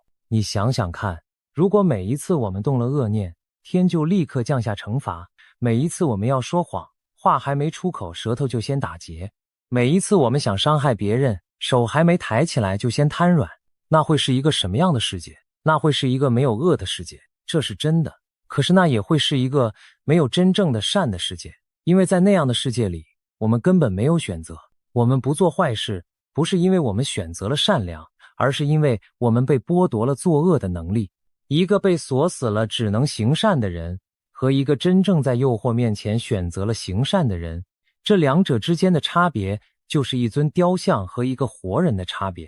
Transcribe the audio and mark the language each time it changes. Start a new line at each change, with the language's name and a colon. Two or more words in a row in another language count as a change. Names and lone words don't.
Chinese: 你想想看，如果每一次我們動了惡念，天就立刻降下懲罰；每一次我們要說謊，話還沒出口，舌頭就先打結；每一次我們想傷害別人，手還沒抬起來就先癱軟，那會是一個什麼樣的世界？那會是一個沒有惡的世界，這是真的。可是那也會是一個沒有真正的善的世界，因為在那樣的世界裡，我們根本沒有選擇。我們不做壞事，不是因為我們選擇了善良，而是因為我們被剝奪了作惡的能力。一個被鎖死了只能行善的人，和一個真正在誘惑面前選擇了行善的人，這兩者之間的差別，就是一尊雕像和一個活人的差別。